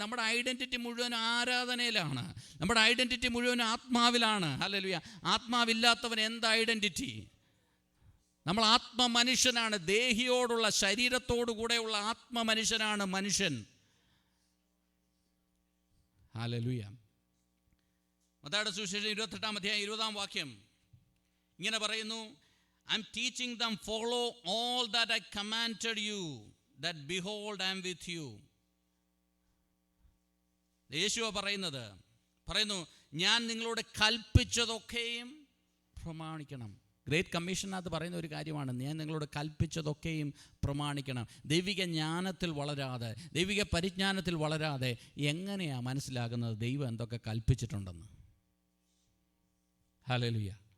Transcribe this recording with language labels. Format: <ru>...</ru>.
<ml>നമ്മുടെ ഐഡൻറ്റിറ്റി മുഴുവൻ ആരാധനയിലാണ്. നമ്മുടെ ഐഡൻറ്റിറ്റി മുഴുവൻ ആത്മാവിലാണ്. ഹല്ലേലൂയ. ആത്മാവില്ലാത്തവൻ എന്ത് ഐഡൻറ്റിറ്റി? നമ്മൾ ആത്മമനുഷ്യനാണ്. ദേഹിയോടുള്ള, ശരീരത്തോടു കൂടെയുള്ള ആത്മമനുഷ്യനാണ് മനുഷ്യൻ. ഹല്ലേലൂയ. മത്തായിയുടെ സുവിശേഷം 28-ാം അധ്യായം 20-ാം വാക്യം ഇങ്ങനെ പറയുന്നു,</ml> <en>I am teaching them follow all that I commanded you, that behold I am with you.</en> <ml>യേശുവ പറയുന്നു ഞാൻ നിങ്ങളോട് കൽപ്പിച്ചതൊക്കെയും പ്രമാണിക്കണം. ഗ്രേറ്റ് കമ്മീഷനകത്ത് പറയുന്ന ഒരു കാര്യമാണ്, ഞാൻ നിങ്ങളോട് കൽപ്പിച്ചതൊക്കെയും പ്രമാണിക്കണം. ദൈവിക ജ്ഞാനത്തിൽ വളരാതെ, ദൈവിക പരിജ്ഞാനത്തിൽ വളരാതെ എങ്ങനെയാണ് മനസ്സിലാകുന്നത് ദൈവം എന്തൊക്കെ കൽപ്പിച്ചിട്ടുണ്ടെന്ന്? ഹല്ലേലൂയ.</ml>